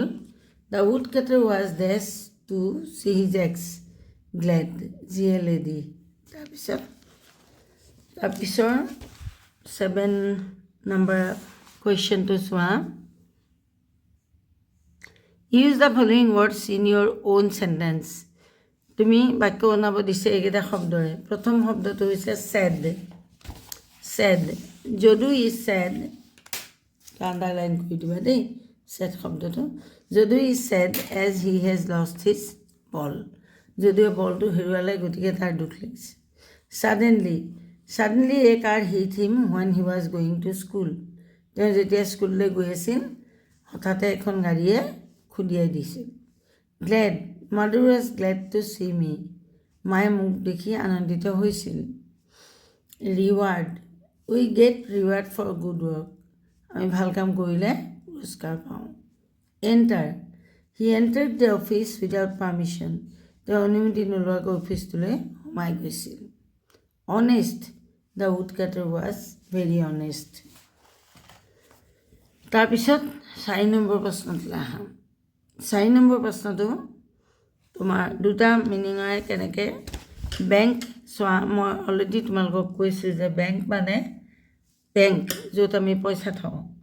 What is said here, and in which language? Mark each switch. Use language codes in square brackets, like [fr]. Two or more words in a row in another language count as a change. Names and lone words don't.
[en] The woodcutter was dash to see his axe glad, glad. [as] তাৰপিছৰ 7 [en] number question [as] to চোৱা. [en] Use the following words in your own sentence. [as] তুমি বাক্য বনাব দিছে এইকেইটা শব্দৰে. প্ৰথম শব্দটো হৈছে sad. [en] যদু is sad, [as] আন্ডাৰলাইন কৰি দিবা দেই sad শব্দটো. [en] যদু is sad as he has lost his ball. [as] যদিও বলটো হেৰুৱালে গতিকে তাৰ দুখ লাগিছে. [en] Suddenly a car hit him when he was going to school. [as] তেওঁ যেতিয়া স্কুললৈ গৈ আছিল হঠাতে এখন গাড়ীয়ে খুন্দিয়াই দিছিল. [en] Glad, mother was glad to see me. [as] মায়ে মোক দেখি আনন্দিত হৈছিল. [en] Reward, we get reward for good work. [as] আমি ভাল কাম কৰিলে পুৰস্কাৰ পাওঁ. [en] Enter, he entered the office without permission. [as] তেওঁ অনুমতি নোলোৱাকৈ অফিচটোলৈ সোমাই গৈছিল. [en] Honest, the woodcutter was very honest. [as] তাৰপিছত 4 নম্বৰ প্ৰশ্নটোলৈ আহাম. 4 নম্বৰ প্ৰশ্নটো তোমাৰ দুটা মিনিঙৰে কেনেকৈ বেংক চোৱা. মই অলৰেডি তোমালোকক কৈছোঁ যে বেংক মানে বেংক য'ত আমি পইচা থওঁ.